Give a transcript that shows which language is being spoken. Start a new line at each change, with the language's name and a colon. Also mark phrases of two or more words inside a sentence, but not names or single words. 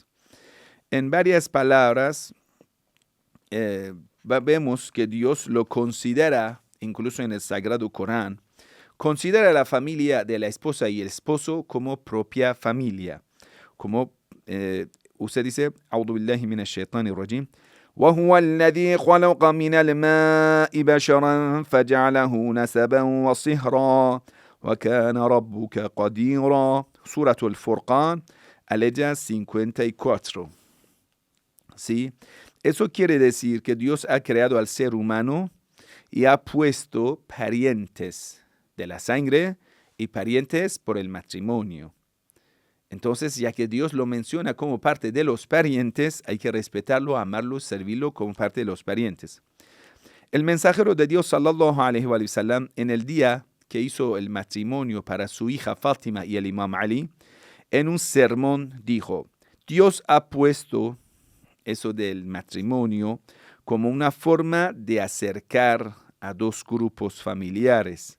Spanish: En varias palabras, vemos que Dios lo considera, incluso en el Sagrado Corán, considera la familia de la esposa y el esposo como propia familia. Como usted dice,
Arabic: أعوذ بالله من الشيطان الرجيم وهو الذي خلق من الماء بشرا فجعله نسبا وصهرا وكان ربك قديرا.
Spanish: Surah Al-Furqan, aleya 54. ¿Sí? Eso quiere decir que Dios ha creado al ser humano y ha puesto parientes de la sangre y parientes por el matrimonio. Entonces, ya que Dios lo menciona como parte de los parientes, hay que respetarlo, amarlo, servirlo como parte de los parientes. El mensajero de Dios,
Arabic: صلى الله عليه وسلم,
Spanish: en el día que hizo el matrimonio para su hija Fátima y el imam Ali, en un sermón dijo, Dios ha puesto eso del matrimonio como una forma de acercar a dos grupos familiares.